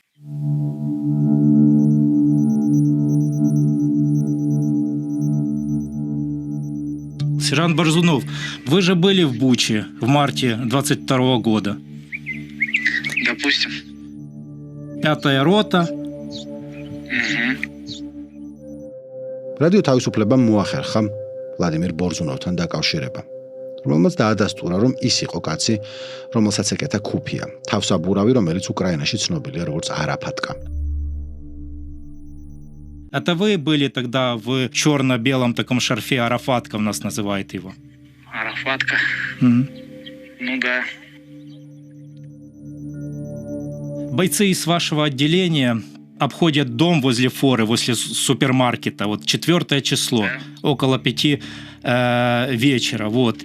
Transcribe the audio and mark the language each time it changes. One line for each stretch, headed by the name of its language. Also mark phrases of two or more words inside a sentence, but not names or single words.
Russian: Сержант Борзунов, вы же были в Буче в марте 22 года. Допустим. 5-я рота.
Georgian: რადიო თავისუფლებამ მოახერხა ვლადიმირ ბორზუნოვთან დაკავშირება, რომელმაც დაადასტურა, რომ ის იყო კაცი, რომელსაც ეკეთა ქუფია, თავსაბურავი, რომელიც უკრაინაში ცნობილია როგორც არაფატკა.
Russian: Это вы были тогда в черно-белом таком шарфе, Арафатка у нас называет его. Арафатка. Ну да. Бойцы из вашего отделения обходят дом возле форы, возле супермаркета, вот 4 число, около 5 вечера, вот.